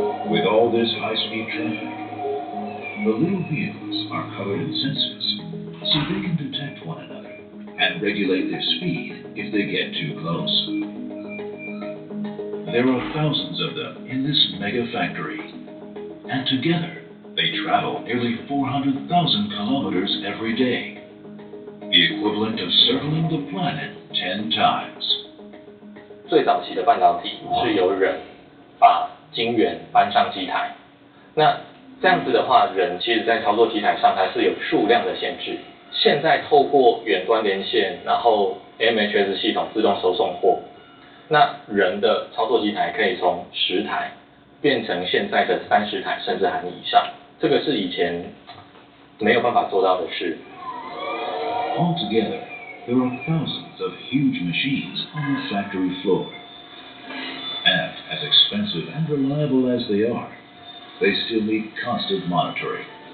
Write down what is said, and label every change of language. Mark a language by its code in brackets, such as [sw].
[en] With all this high-speed traffic, the little vehicles are covered in sensors so they can detect one another and regulate their speed if they get too close. There are thousands of them in this mega factory, and together they travel nearly 400,000 kilometers every day, the equivalent of circling the planet 10 times. [zh] 最早期的半导体是由人把晶圆搬上机台，那这样子的话，人其实在操作机台上它是有数量的限制。现在透过远端连线，然后 MHS 系统自动收送货，那人的操作机台可以从10台变成现在的30台，甚至还以上。这个是以前没有办法做到的事。 [en] Altogether, there are thousands of huge machines on the factory floor. And as expensive and reliable as they are, they still need constant monitoring.